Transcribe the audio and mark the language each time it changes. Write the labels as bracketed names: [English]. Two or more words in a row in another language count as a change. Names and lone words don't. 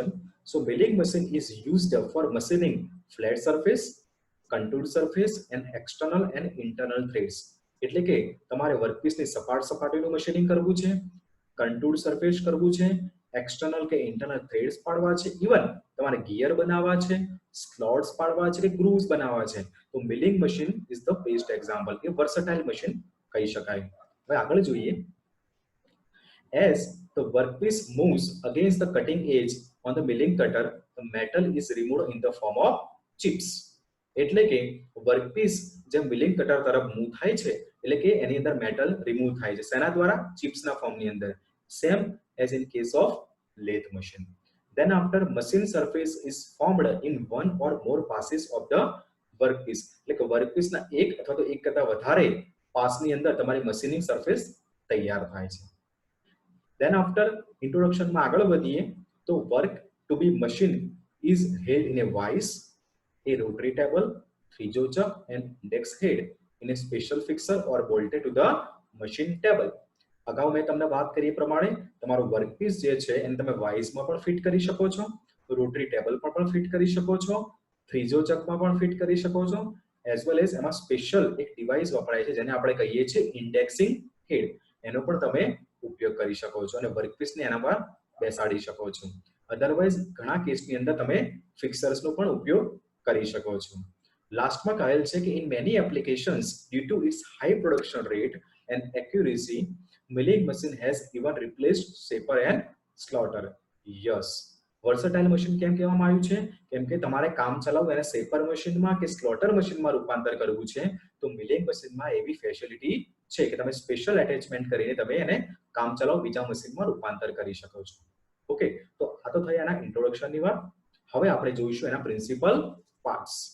[English] So milling machine is used for machining flat surface, contoured surface and external and internal threads, [Gujarati] એટલે કે તમારે વર્કપીસની સપાટ સપાટીનું મશીનિંગ કરવું છે, [English] contoured surface [Gujarati] કરવું છે, એક્સટર્નલ કે ઇન્ટરનલ થ્રેડ્સ પાડવા છે, ઇવન તમારે ગિયર બનાવવા છે, સ્લોટ્સ પાડવા છે કે ગ્રુવ્સ બનાવવા છે, તો [English] milling machine is the best example. [Gujarati] એ [English] versatile machine [Gujarati] કહી શકાય. હવે આગળ જોઈએ. [English] As the workpiece moves against the cutting edge on the milling cutter, the metal is removed in the form of chips. [Gujarati] એટલે કે વર્કપીસ જે [English] milling cutter [Gujarati] તરફ મૂવ થાય છે એટલે કે એની અંદર [English] metal remove [Gujarati] થાય છે શેના દ્વારા? ચિપ્સના ફોર્મની અંદર. [English] સેમ as in case of lathe machine. Then after machine surface is formed in one or more passes of the workpiece, [Gujarati] એટલે કે વર્કપીસના એક અથવા તો એક કરતા વધારે પાસની અંદર તમારી [English] machining surface [Gujarati] તૈયાર થાય છે. [English] Then after introduction [Gujarati] માં આગળ વધીએ તો [English] work to be machine is held in a vise, a rotary table, three-jaw chuck and index head in a special fixer or bolted to the machine table. [Gujarati] અગાઉ મેં તમને વાત કરી પ્રમાણે તમારું વર્કપીસ જે છે એને તમે વાઇસમાં પણ ફિટ કરી શકો છો, [English] rotary table [Gujarati] પર પણ ફિટ કરી શકો છો, થ્રીજો ચકમાં પણ ફિટ કરી શકો છો, [English] as well as [Gujarati] એમાં સ્પેશિયલ એક ડિવાઇસ વપરાય છે જેને આપણે કહીએ છીએ [English] indexing head, [Gujarati] એનો પણ તમે ઉપયોગ કરી શકો છો અને વર્કપીસને એના પર બેસાડી શકો છો. અધરવાઇઝ ઘણા કેસની અંદર તમે ફિક્સર્સનો પણ ઉપયોગ કરી શકો છો. લાસ્ટમાં કહેલ છે કે [English] in many applications due to its high production rate and accuracy, milling machine has even replaced shaper and slaughter. Yes, versatile machine [Gujarati] કેમ કહેવામાં આવ્યું છે? કેમ કે તમારે કામ ચલાવવું એને શેપર મશીનમાં કે સ્લોટર મશીનમાં રૂપાંતર કરવું છે તો મિલિંગ મશીનમાં એવી ફેસિલિટી છે કે તમે [English] special attachment [Gujarati] કરીને તમે એને કામ ચલાવ બીજા મશીનમાં રૂપાંતર કરી શકો છો. ઓકે, તો આ તો થઈ એના ઇન્ટ્રોડક્શનની વાત. હવે આપણે જોઈશું એના [English] principal parts.